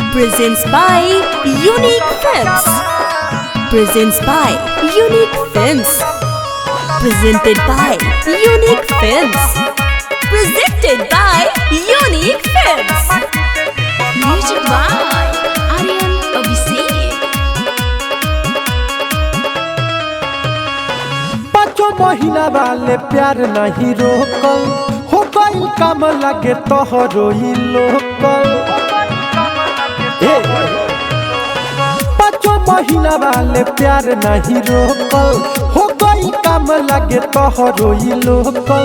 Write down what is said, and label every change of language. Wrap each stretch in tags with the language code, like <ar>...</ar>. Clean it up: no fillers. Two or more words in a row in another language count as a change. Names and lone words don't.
<en>Presents by Unique Films. Presents by Unique Films. Presented by Unique Films. Presented by Unique Films. Music by Aryan Abhishek.</en> <bho>पाँचों महीना वाले प्यार नहीं रोकल, हो गई काम लगे तोहरो ही लोकल। पाँचों महीना वाले प्यार नहीं रोकल, हो गई काम लगे तोहरो ही लोकल।</bho>